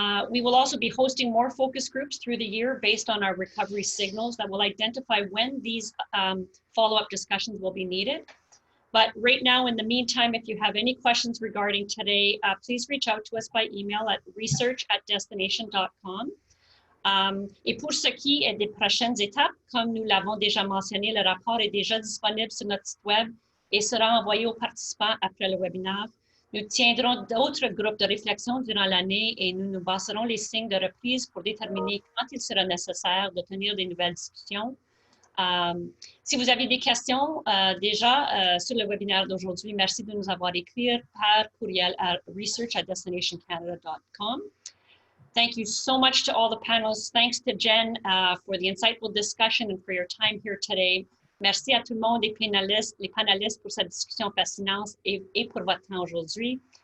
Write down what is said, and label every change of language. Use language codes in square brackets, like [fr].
[en] We will also be hosting more focus groups through the year based on our recovery signals that will identify when these follow-up discussions will be needed. But right now, in the meantime, if you have any questions regarding today, please reach out to us by email at research@destination.com. [fr] Et pour ce qui est des prochaines étapes, comme nous l'avons déjà mentionné, le rapport est déjà disponible sur notre site web et sera envoyé aux participants après le webinaire. Nous tiendrons d'autres groupes de réflexion durant l'année et nous nous baserons les signes de reprise pour déterminer quand il sera nécessaire de tenir des nouvelles discussions. Si vous avez des questions déjà sur le webinaire d'aujourd'hui, merci de nous avoir écrit par courriel à research@destinationcanada.com. [en] Thank you so much to all the panelists. Thanks to Jen for the insightful discussion and for your time here today. [fr] Merci à tout le monde, les panélistes pour cette discussion fascinante et pour votre temps aujourd'hui.